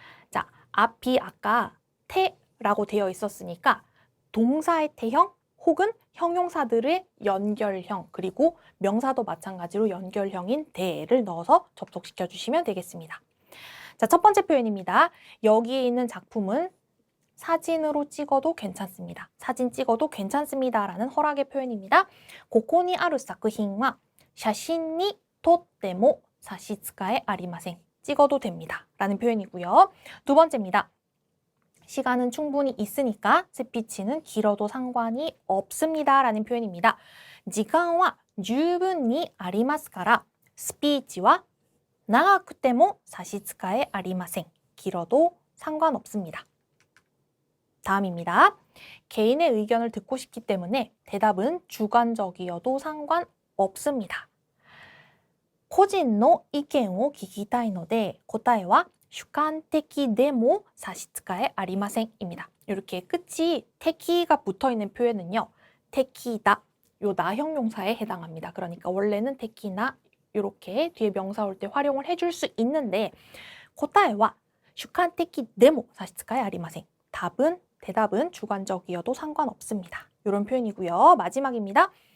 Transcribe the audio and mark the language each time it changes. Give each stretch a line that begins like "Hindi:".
Korean: 자, 앞이 아까 테라고 되어 있었으니까 동사의 태형 혹은 형용사들의 연결형 그리고 명사도 마찬가지로 연결형인 대를 넣어서 접속시켜 주시면 되겠습니다. 자, 첫 번째 표현입니다. 여기에 있는 작품은 사진으로 찍어도 괜찮습니다. 사진 찍어도 괜찮습니다. 라는 허락의 표현입니다.
Japanese: ここにある作品は写真に撮っても差し支えありません.
Korean: 찍어도 됩니다. 라는 표현이고요. 두 번째입니다. 시간은 충분히 있으니까 스피치는 길어도 상관이 없습니다. 라는 표현입니다.
Japanese: 時間は十分にありますからスピーチは長くても差し支えありません.
Korean: 길어도 상관없습니다. 다음입니다. 개인의 의견을 듣고 싶기 때문에 대답은 주관적이어도 상관없습니다.
Japanese: 個人の意見を聞きたいので答えは主観的でも差し支えありません입니다.
Korean: 이렇게 끝이 테키가 붙어있는 표현은요. 테키다, 요 나형용사에 해당합니다. 그러니까 원래는 테키나 이렇게 뒤에 명사 올 때 활용을 해줄 수 있는데
Japanese: 答えは主観的でも差し支えありません.
Korean: 대답은 주관적이어도 상관없습니다. 이런 표현이고요. 마지막입니다.